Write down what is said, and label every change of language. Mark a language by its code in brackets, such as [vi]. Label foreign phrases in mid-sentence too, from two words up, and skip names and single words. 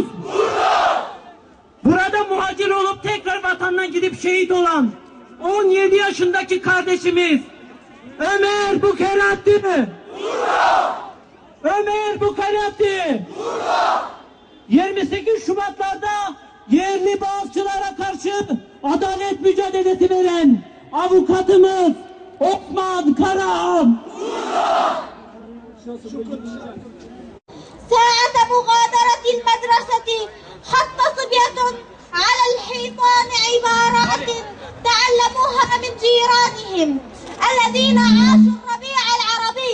[tr] Burada muhacir olup tekrar vatanına gidip şehit olan 17 yaşındaki kardeşimiz Ömer Bukerati! Ömer Bukerati! 28 Şubatlarda yerli bağımsızlara karşı adalet mücadelesi veren avukatımız Osman Karahan. [ar] ساعة مغادرة المدرسة حط صبية على الحيطان عبارات تعلموها من جيرانهم الذين عاشوا الربيع العربي.